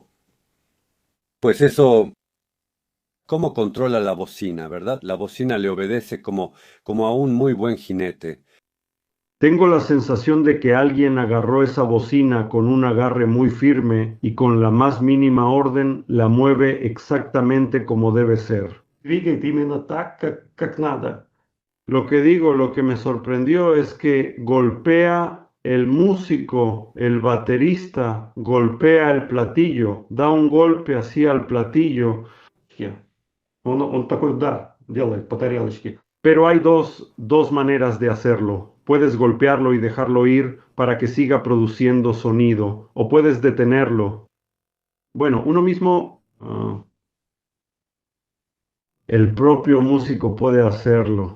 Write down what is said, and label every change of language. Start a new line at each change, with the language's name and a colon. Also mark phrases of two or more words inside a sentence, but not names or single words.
Spanish: Pues eso, ¿cómo controla la bocina, verdad? La bocina le obedece como a un muy buen jinete. Tengo la sensación de que alguien agarró esa bocina con un agarre muy firme y con la más mínima orden la mueve exactamente como debe ser.
Russian: Двигает именно так, как надо.
Spanish: Lo que digo, lo que me sorprendió es que golpea el músico, el baterista, golpea el platillo, da un golpe así al platillo.
Russian: Он такой удар делает по тарелочке.
Spanish: Pero hay dos maneras de hacerlo. Puedes golpearlo y dejarlo ir para que siga produciendo sonido, o puedes detenerlo. Bueno, uno mismo, el propio músico puede hacerlo.